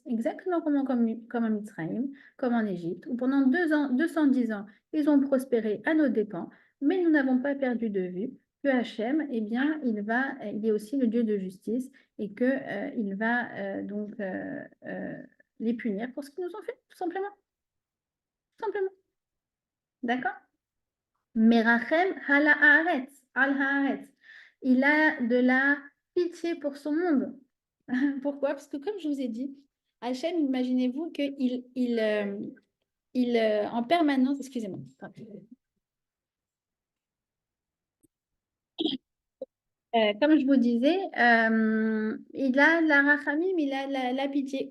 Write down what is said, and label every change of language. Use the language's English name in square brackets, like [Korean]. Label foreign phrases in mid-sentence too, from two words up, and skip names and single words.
[French] Exactement comme en Israël, comme en Égypte, où pendant 210 ans, ils ont prospéré à nos dépens, mais nous n'avons pas perdu de vue que Hachem, eh bien, il est aussi le Dieu de justice et que il va donc les punir pour ce qu'ils nous ont fait, tout simplement. Tout simplement. D'accord? [Hebrew] מרחם הלה הארץ, על הארץ. [French] Il a de la pitié pour son monde. Pourquoi? Parce que comme je vous ai dit, Hachem, imaginez-vous qu'il en permanence, excusez-moi, comme je vous disais, il a la rachamim, il a la pitié.